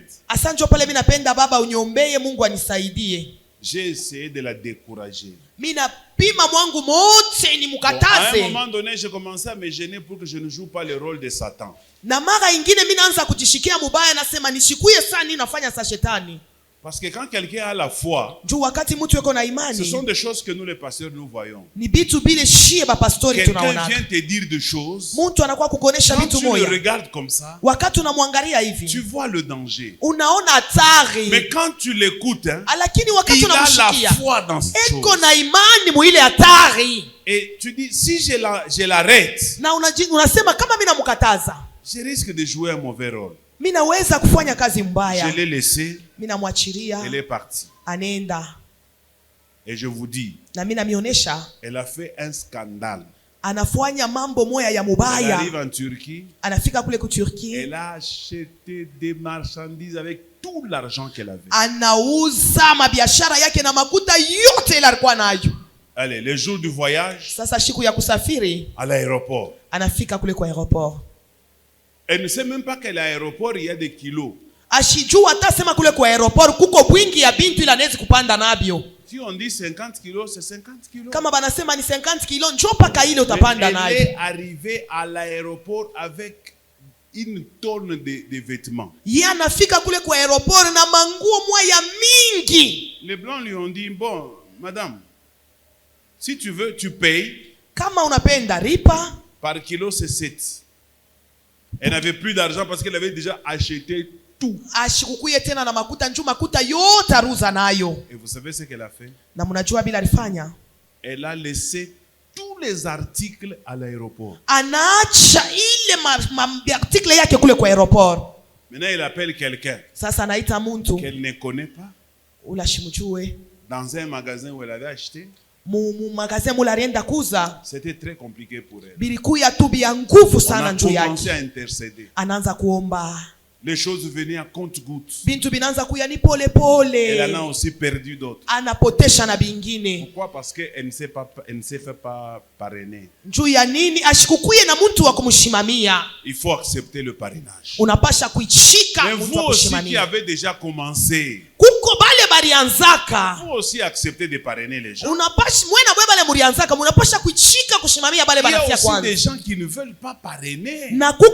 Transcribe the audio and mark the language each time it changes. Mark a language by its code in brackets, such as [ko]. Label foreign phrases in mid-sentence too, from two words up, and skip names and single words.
[sw] Asanjo pale mimi napenda baba uniombee Mungu anisaidie. [fr] J'ai essayé de la décourager. [sw] Mimi napima mwangu mote ni [fr] Bon, à un [sw] mukataze. [fr] moment donné, j'ai commencé à me gêner pour que je ne joue pas le rôle de Satan. [sw] Na mara ingine mimi naanza kujishikia mubaya, nasema nishikuye sana nini nafanya sa shetani. [fr] Parce que quand quelqu'un a la foi, [sw] Juu wakati mtu yuko na [fr] ce [sw] imani, [fr] sont des choses que nous les pasteurs nous voyons. [sw] ni bitu bile shie ba pastori [fr] Quelqu'un [sw] tunaona. [fr] vient te dire des choses. [sw] Mtu anakuwa kukonesha [fr] Quand [sw] vitu [fr] tu le [sw] moya. [fr] regardes comme ça, [sw] Wakati unamwangalia [fr] tu [sw] hivi, [fr] vois le danger. [sw] unaona hatari. [fr] Mais quand tu l'écoutes, hein, [sw] Lakini wakati [fr] il a la [sw] unamshikia, [fr] foi dans cette [sw] eko [fr] chose. [sw] na imani mu ile hatari. [fr] Et tu dis, si je l'arrête, [sw] Na unasema kama mimi namkataza, [fr] je risque de jouer un mauvais rôle. [sw] mimi naweza kufanya kazi [fr] Je [sw] mbaya. [fr] l'ai laissé, [sw] Mimi namwachilia, [fr] elle est partie. [sw] anenda. [fr] Et je vous dis, [sw] Na mimi namionyesha [fr] elle a fait un scandale. [sw] anafanya mambo moya ya [fr] Elle [sw] mubaya. [fr] arrive en Turquie, [sw] Anafika kule ku Turki, [fr] elle a acheté des marchandises avec tout l'argent qu'elle avait. [sw] anauza mabiashara yake na makuta yote ile alikuwa nayo. [fr] Allez, le jour du voyage, [sw] Sasa siku ya kusafiri, [fr] à l'aéroport, [sw] anafika kule kwa aeroport. [fr] elle ne sait même pas qu'à l'aéroport, il y a des kilos. [sw] Ashijua atasema kule kwa aeroport kuko bwingi ya bintu ila anawezi kupanda nabyo. [fr] Si on dit 50 kilos, c'est 50 kilos. [sw] Kama banasema ni 50 kilo, njoo paka ile utapanda [fr] Elle [sw] nayo. [fr] est arrivée à l'aéroport avec une tonne de vêtements. [sw] Yeye anafika kule kwa aeroport na manguo moya mingi. [fr] Les Blancs lui ont dit, bon, madame, si tu veux, tu payes. [sw] Kama unapenda ripa. [fr] Par kilo, c'est 7. Elle n'avait plus d'argent parce qu'elle avait déjà acheté tout. [sw] Ashikukuye tena na makuta, njoo makuta yote aruza nayo. [fr] Et vous savez ce qu'elle a fait? [sw] Na mnajua bila alifanya? [fr] Elle a laissé tous les articles à l'aéroport. [sw] Anaacha ile article yake kule kwa aeroport. [fr] Maintenant, elle appelle quelqu'un [sw] Sasa anaita muntu [fr] qu'elle ne connaît pas [sw] ula shimujue [fr] dans un magasin où elle avait acheté. [sw] mu magasin mula alienda kuza. [fr] C'était très compliqué pour elle. [sw] Bilikuya tu bia nguvu [fr] On [sw] sana [fr] a [sw] njoo [fr] commencé à [sw] yake. [fr] intercéder. [sw] Anaanza kuomba. [fr] Les choses venaient à compte-gouttes. [sw] Bintu binaanza kuya ni pole pole. [fr] Elle en a aussi perdu d'autres. [sw] Anapotesha na bingine. [fr] Pourquoi? Parce qu'elle ne s'est pas, elle ne s'est fait pas parrainer. [sw] Njoo ya nini? Ashikukuye na mtu wa kumshimamia. [fr] Il faut accepter le parrainage. [sw] Unapasha kuichika [fr] Mais [sw] mtu [fr] vous [sw] wa [fr] aussi qui [sw] kushimamia. [fr] avez déjà commencé, [sw] Kuko bale [fr] faut aussi accepter de parrainer les gens. Il y a aussi des gens qui ne veulent pas parrainer. Vous